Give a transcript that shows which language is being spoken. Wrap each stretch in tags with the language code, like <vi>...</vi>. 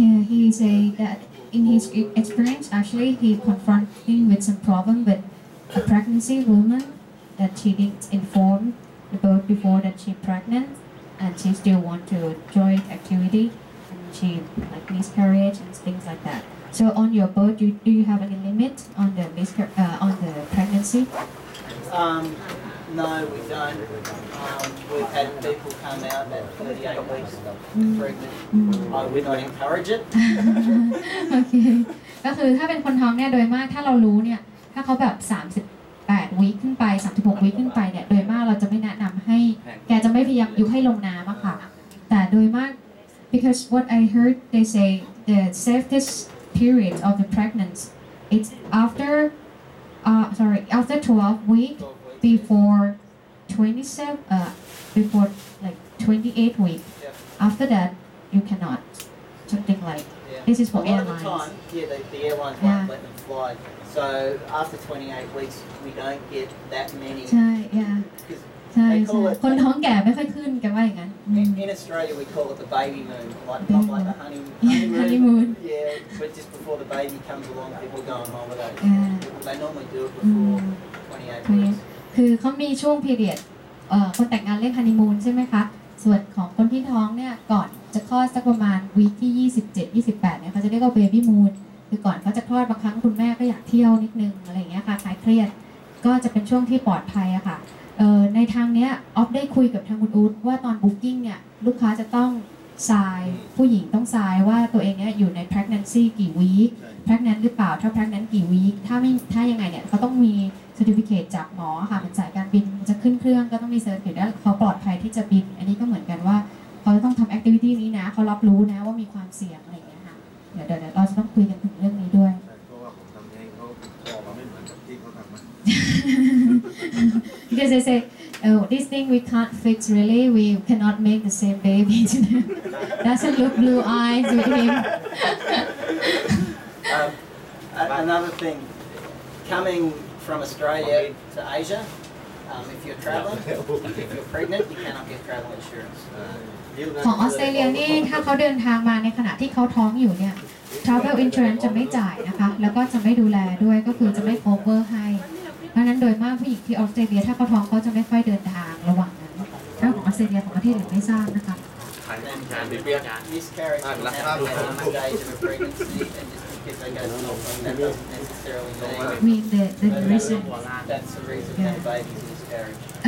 <en>He say that in his experience actually he confronting with some problem with a pregnancy woman that she didn't inform about before that she pregnant and she still want to join activity and she like miscarriage and things like that. So on your boat, do you have any limit on the on the pregnancy? No, we don't. We've had people come out at 38 weeks pregnant. I would not encourage it.</en> <th>โอเคก็คือถ้าเป็นคนท้องเนี่ยโดยมากถ้าเรารู้เนี่ยถ้าเขาแบบ 38วีคขึ้นไป36วีคขึ้นไปเนี่ยโดยมากเราจะไม่แนะนำให้แกจะไม่พยายามยุให้ลงน้ำอะค่ะแต่โดยมาก</th> <en>because what I heard they say the safest period of the pregnancy it's after 12 weeks before 27 before like 28 weeks after that you cannot something like this is for a lot airlines of the time, the airlines won't let them fly. So after 28 weeks, we don't get that many.</en> <th>ใช่ใช่</th> <en>They call it</en> <th>คนท้องแก่ไม่ค่อยขึ้นกันว่าอย่างนั้น</th> <en>in Australia we call it the baby moon, not like the honeymoon. Honeymoon. Yeah, but just before the baby comes along, people go on holiday. Yeah. They normally do it before 28 weeks.</en> <th>คือเขามีช่วง period คนแต่งงานเรียกฮันนีมูนใช่ไหมคะส่วนของคนที่ท้องเนี่ยก่อนจะคลอดสักประมาณวีคที่27-28เนี่ยเขาจะเรียกว่าเบบี้มูนคือก่อนเขาจะคลอดบางครั้งคุณแม่ก็อยากเที่ยวนิดนึงอะไรอย่างเงี้ยค่ะคลายเครียดก็จะเป็นช่วงที่ปลอดภัยอะค่ะ ในทางเนี้ยออฟได้คุยกับทางคุณอู๊ดว่าตอนบุ๊กิ้งเนี่ยลูกค้าจะต้องทรายผู้หญิงต้องทรายว่าตัวเองเนี่ยอยู่ใน pregnancy กี่วีค pregnant หรือเปล่าถ้า pregnant กี่วีคถ้ายังไงเนี่ยเขาต้องมี certificate จากหมอค่ะเป็นสายการบินจะขึ้นเครื่องก็ต้องมี certificate ว่าเขาปลอดภัยที่จะบินอันนี้ก็เหมือนกันว่าเขาจะต้องทำ activity นี้นะเขารับรู้นะว่ามีความเสี่ยงอะไรอย่างเงี้ยค่ะเดี๋ยวเราจะต้องคุยกันถึงเรื่องนี้ด้วย เพราะว่าผมทำเองเขาออกมาไม่เหมือนกับที่เขาทำมา</th> <en>because they say oh this thing we can't fix really we cannot make the same baby doesn't look blue eyes with him Another thing, coming from Australia to Asia, if you're traveling, if you're pregnant, you cannot get travel insurance.</en> <th>ของออสเตรเลียนี่ถ้าเขาเดินทางมาในขณะที่เขาท้องอยู่เนี่ย travel insurance จะไม่จ่ายนะคะแล้วก็จะไม่ดูแลด้วยก็คือจะไม่ cover ให้เพราะนั้นโดยมากผู้หญิงที่ออสเตรเลียถ้าเขาท้องเขาจะไม่ค่อยเดินทางระหว่างนั้นถ้าของออสเตรเลียของประเทศอื่นไม่ทราบนะคะ</th> <en>Miscarriage can happen at any stage of a pregnancy, and just because they go to something that doesn't necessarily mean the reason that's the reason that baby's miscarriage.</en>